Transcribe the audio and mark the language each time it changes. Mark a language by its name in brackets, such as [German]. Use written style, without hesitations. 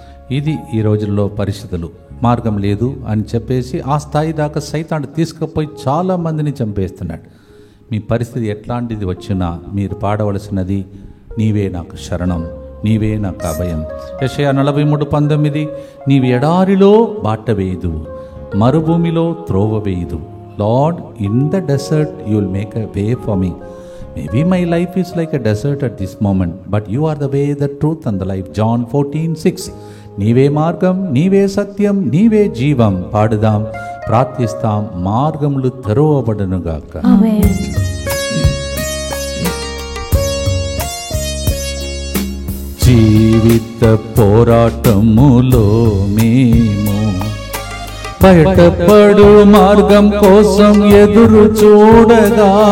[Telugu] ఇది ఈ రోజుల్లో పరిస్థితులు. మార్గం లేదు అని చెప్పేసి ఆ స్థాయి దాకా సైతాను తీసుకుపోయి చాలామందిని చంపేస్తున్నాడు. మీ పరిస్థితి ఎట్లాంటిది వచ్చినా మీరు పాడవలసినది నీవే నాకు శరణం, నీవే నాకు అభయం. యెషయా 43:19 నీవు ఎడారిలో బాట వేయదు, మరుభూమిలో త్రోవ వేయదు. [English] Lord, in the desert you will make a way for me. Maybe my life is like a desert at this moment, but you are the way, the truth and the life. [Telugu] John 14:6 నీవే మార్గం, నీవే సత్యం, నీవే జీవం. పాడుదాం, ప్రార్థిస్తాం, మార్గములు తెరవబడునుగాక. ఆమేన్. జీవిత పోరాటములో మేము బయటపడు మార్గం కోసం ఎదురు చూడగా,